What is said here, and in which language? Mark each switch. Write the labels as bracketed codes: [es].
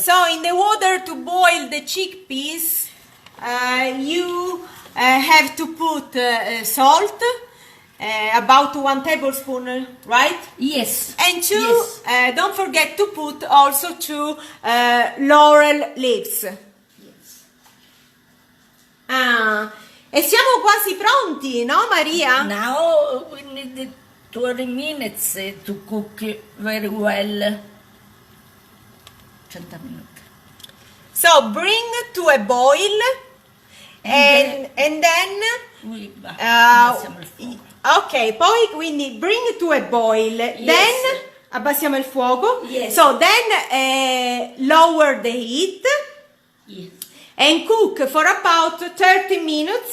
[en] So in the water to boil the chickpeas, you have to put salt, about 1 tablespoon, right? Yes. And don't forget to put also 2 laurel leaves. Yes. [it] E siamo quasi pronti, no Maria? [en] Now we need 20 minutes to cook very well. 100 minutes. So bring to a boil and then [it] abbassiamo il fuoco. ok, poi quindi [en] bring to a boil, then [it] abbassiamo il fuoco. [en] Yes. So then lower the heat. Yes. And cook for about 30 minutes.